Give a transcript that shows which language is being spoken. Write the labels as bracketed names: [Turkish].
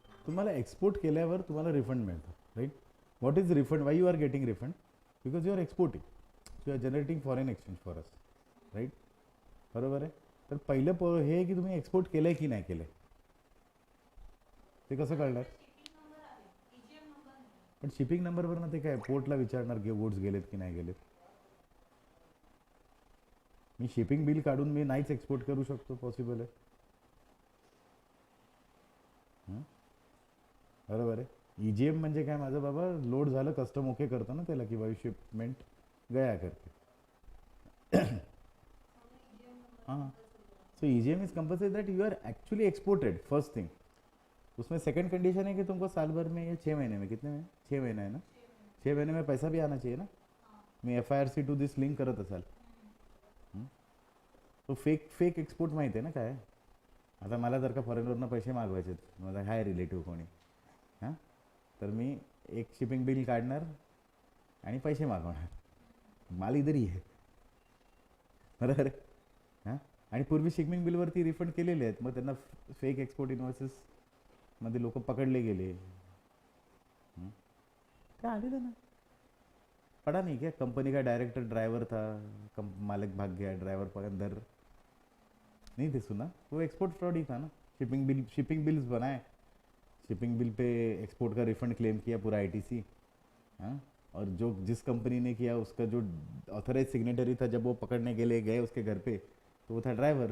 [Marathi] तुम्हाला एक्सपोर्ट केल्यावर तुम्हाला रिफंड मिळतं, right. [English] What is refund, why you are getting refund? Because you are exporting, you are generating foreign exchange for us, right. [Marathi] बरोबर आहे. तर पहिलं हे आहे की तुम्ही एक्सपोर्ट केलं आहे की नाही केलं आहे, ते कसं कळणार? पण शिपिंग नंबरवरनं ते काय पोर्टला विचारणार की गुड्स गेलेत की नाही गेलेत? मी शिपिंग बिल काढून मी नाहीच एक्सपोर्ट करू शकतो, पॉसिबल आहे? बरोबर आहे. EGM म्हणजे काय माझं बाबा, लोड झालं, कस्टम ओके करतो ना त्याला, की बाई [Hindi] शिपमेंट गया करके. [English] हाँ, so EGM is compulsory that you are actually exported, first thing. [Hindi] उसमें सेकंड कंडीशन है कि तुमको साल भर में, ये 6 महीने में, कितने में, 6 महीना है ना, 6 महीने में पैसा भी आना चाहिए ना. [Marathi] मी FIRC टू दिस लिंक करत असाल, तो फेक एक्सपोर्ट माहिती आहे ना काय. आता मला जर का फॉरेनवरनं पैसे मागवायचे, माझा हाय रिलेटिव्ह कोणी, हां, तर मी एक शिपिंग बिल काढणार आणि पैसे मागवणार, माल इधरही आहे, बरोबर आहे. हां, आणि पूर्वी शिपिंग बिलवरती रिफंड केलेले आहेत, मग त्यांना फेक एक्सपोर्ट इन्व्हॉइसेसमध्ये लोक पकडले गेले. [Hindi] क्या [Marathi] आलेलं ना, [Hindi] पढ़ा नहीं क्या, कंपनी का डायरेक्टर ड्राइवर था, मालिक भाग गया, ड्राइवर पर अंदर, नहीं थे सुना? वो एक्सपोर्ट फ्रॉड ही था ना. शिपिंग बिल्स बनाए, शिपिंग बिल पे एक्सपोर्ट का रिफंड क्लेम किया पूरा आईटीसी। हाँ, और जो जिस कंपनी ने किया उसका जो ऑथराइज सिग्नेटरी था, जब वो पकड़ने के लिए गए उसके घर पे, तो वो था ड्राइवर।